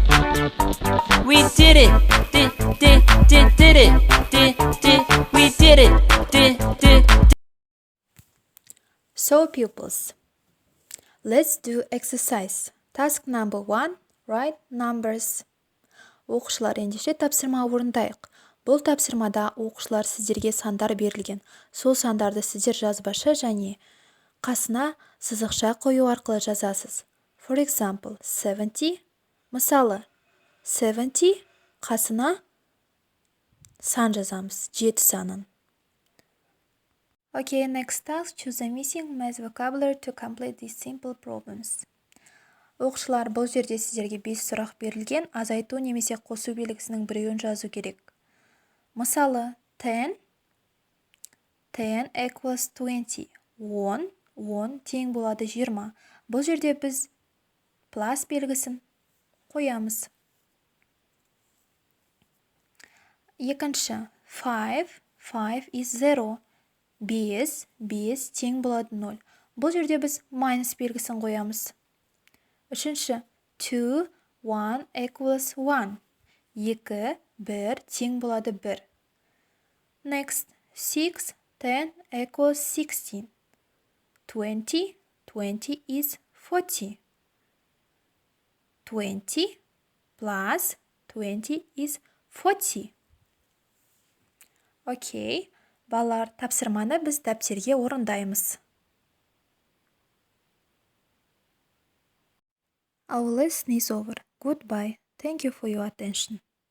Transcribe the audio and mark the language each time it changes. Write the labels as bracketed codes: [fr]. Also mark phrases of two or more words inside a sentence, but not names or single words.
[en] We did it! Did it! We did it! So pupils, let's do exercise. Task number 1, write numbers. [kk] Оқушылар, ендеше тапсырма орындайық. Бұл тапсырмада оқушылар сіздерге сандар берілген. Сол сандарды сіздер жазбаша және қасына сызықша қою арқылы жазасыз. [en] For example, 70. [kk] Мысалы, 70 қасына сан жазамыз, 7 санын. [en] Okay, next task, choose the missing math vocabulary to complete these simple problems. [kk] Оқушылар, бұл жерде сіздерге 5 сұрақ берілген, азайту немесе қосу белгісінің біреуін жазу керек. Мысалы, 10 equals 20. 10 тең болады 20. Бұл жерде біз plus белгісін қоямыз. Екінші, 5 is 0. 5 тең болады 0. Бұл жерде біз minus белгісін қоямыз. Үшінші, 2, 1 equals 1. 2, 1 тең болады 1. [en] Next, 6, 10 equals 16. 20 is 40. 20 plus 20 is 40. [kk] Окей, балалар, тапсырманы біз дәптерге орындаймыз. [en] Our lesson is over. Goodbye. Thank you for your attention.